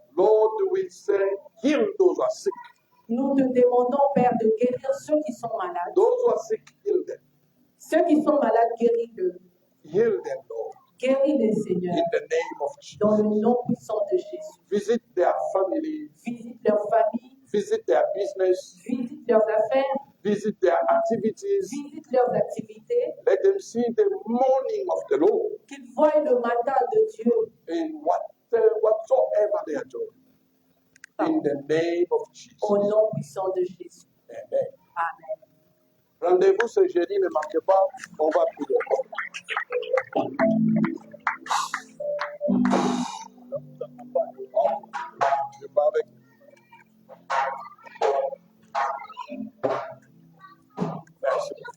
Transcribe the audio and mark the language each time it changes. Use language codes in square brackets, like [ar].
[en] Lord, we say, heal those who are sick. [fr] Nous te demandons, Père, de guérir ceux qui sont malades. [en] Those who are sick, heal them. [fr] Ceux qui sont malades, guéris-les. [en] Heal them, Lord. [fr] Guéris-les, Seigneur. [en] In the name of Jesus. [fr] Dans le nom puissant de Jésus. [en] Visit their families. [fr] Visite leur famille. [en] Visit their business. [fr] Visite leurs affaires. [en] Visit their activities. [fr] Visite leurs activités. [en] Let them see the morning of the Lord. [fr] Qu'ils voient le matin de Dieu. [en] In whatsoever they are doing. In the name of Jesus. [fr] Au nom puissant de Jésus. [en] Amen. [fr] Amen. Rendez-vous ce jeudi, ne manquez pas, on va prier. Je parle avec merci.